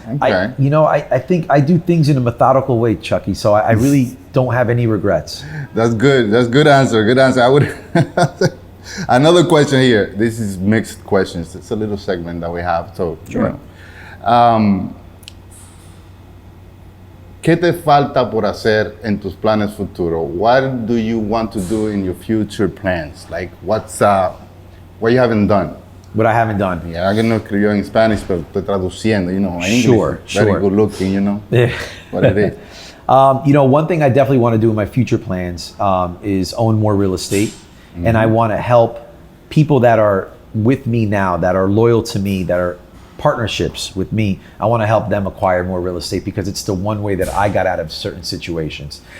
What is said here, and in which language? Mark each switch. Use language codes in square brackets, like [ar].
[en] Okay. I think I do things in a methodical way, Chucky. So I really don't have any regrets. That's good. That's good answer. Good answer. I would. Another question here. This is mixed questions. It's a little segment that we have. So, sure. [es] ¿Qué te falta por hacer en tus planes futuros? [en] What do you want to do in your future plans? Like, what you haven't done? What I haven't done. [es] Yeah, alguien no escribió en Spanish, pero estoy traduciendo, English. [en] Sure. Very good looking, Yeah. What it is. One thing I definitely want to do in my future plans is own more real estate. Mm-hmm. And I want to help people that are with me now, that are loyal to me, that are partnerships with me. I want to help them acquire more real estate because it's the one way that I got out of certain situations.